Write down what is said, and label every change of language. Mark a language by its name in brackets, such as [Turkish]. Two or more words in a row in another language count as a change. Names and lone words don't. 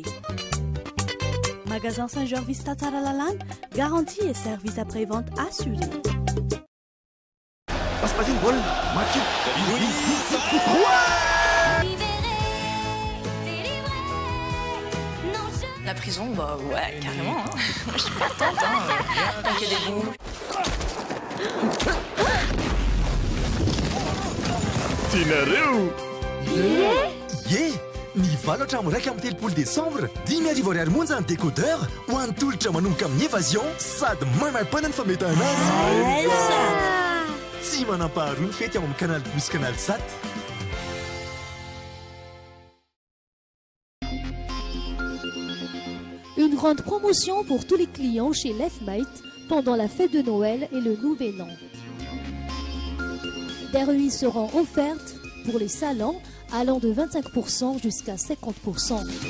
[French] Magasin Saint-Georges Vista Tsaralalan, garantie et service après-vente assurés. La prison, bah ouais, carrément. Hein. Je suis partante, hein. Donc il y a des bouts. [Malagasy] Ny valatra miraiky amin'ny telopolo décembre 10,00 monja ny décodeur ho an'ny tolotra manomboka amin'ny évasion sady maimaim-pana ny fametahana azy tsy manam-paharoa ny fety amin'ny canal plus canal 7. [French] Une grande promotion pour tous les clients chez Lefmate pendant la fête de Noël et le Nouvel An. Des remises seront offertes pour les salons allant de 25% jusqu'à 50%.